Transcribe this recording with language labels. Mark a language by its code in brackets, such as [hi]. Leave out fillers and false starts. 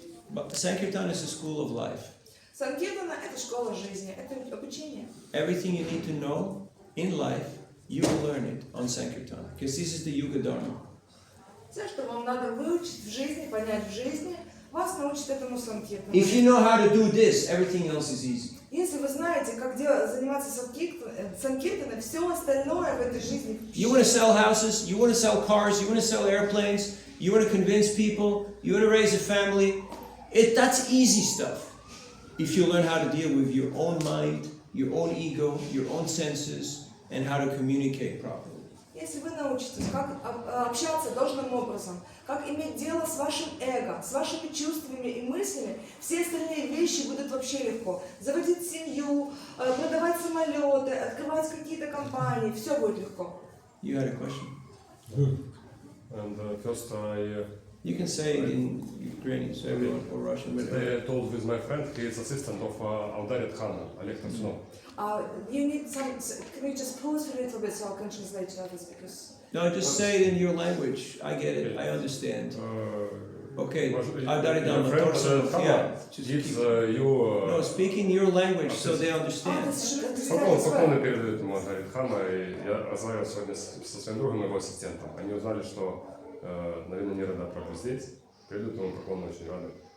[en] But Sankirtan is a school of life. [ru] Санкиртана – это школа жизни, это обучение. [en] Everything you need to know in life, you will learn it on Sankirtan, because this is the Yuga Dharma. [ru] Все, что вам надо выучить в жизни, понять в жизни, вас научит этому Санкиртану. [en] If you know how to do this, everything else is easy. [ru] Если вы знаете, как заниматься Санкиртаной, все остальное в этой жизни. [en] You want to sell houses, you want to sell cars, you want to sell airplanes, you want to convince people, you want to raise a family. That's easy stuff. If you learn how to deal with your own mind, your own ego, your own senses, and how to communicate properly. [ru] Если вы научитесь, как общаться должным образом, как иметь дело с вашим эго, с вашими чувствами и мыслями, все остальные вещи будут вообще легко. Заводить семью, продавать самолеты, открывать какие-то компании, все будет легко. [en] You had a question? And first You can say it in Ukrainian, so everyone, or Russian, whatever. I told with my friend, he is assistant of Audarit Khan, Oleg Tarsunov. You need some. Can you just pause for a little bit so I can translate others because. No, just say it in your language. I get it. I understand. Okay. Audarit Your friend yeah. Just gives keep- you... No, speak in your language so they understand. [ru] Спокойно передают ему Audarit Khan, и я разговаривал сегодня со своим другом, его ассистентом. Они узнали, что Навина Нирада Прабhu здесь, передают ему поклон, очень рады.